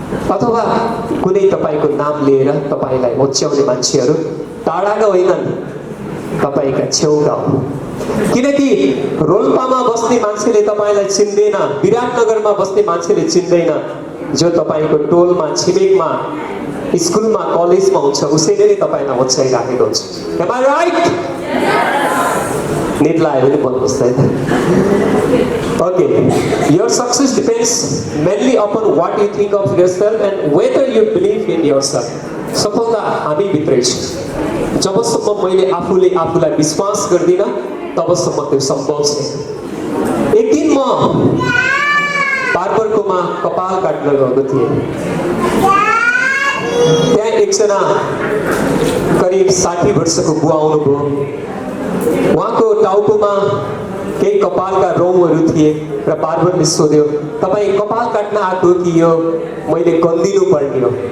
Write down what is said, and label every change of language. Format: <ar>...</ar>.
<ne>अथवा कुनै तपाईँको नाम लिएर तपाईँलाई ओछ्याउने मान्छेहरू टाढाका होइनन् तपाईँका छेउका हो किनकि रोल्पामा बस्ने मान्छेले तपाईँलाई चिन्दैन विराटनगरमा बस्ने मान्छेले चिन्दैन जो तपाईँको टोलमा छिमेकमा स्कुलमा कलेजमा हुन्छ उसैले नै तपाईँलाई ओछ्याइराखेको हुन्छ</ne> <en>Am I right?</en> <ne>निद लाग्यो भने भन्नुहोस् त</ne> <en>Okay, your success depends mainly upon what you think of yourself and whether you believe in yourself.</en> <ne>सफलता हामी भित्रै छ जबसम्म मैले आफूले आफूलाई विश्वास गर्दिनँ तबसम्म त्यो सम्भव छैन एक दिन म बार्बरकोमा कपाल काट्न गएको थिएँ त्यहाँ एकजना करिब 60 वर्षको बुवा आउनुभयो उहाँको टाउकोमा केही कपालका रौँहरू थिए र बार्बरले सोध्यो तपाईँ कपाल काट्न आएको कि यो मैले गन्दिनु पर्ने हो</ne>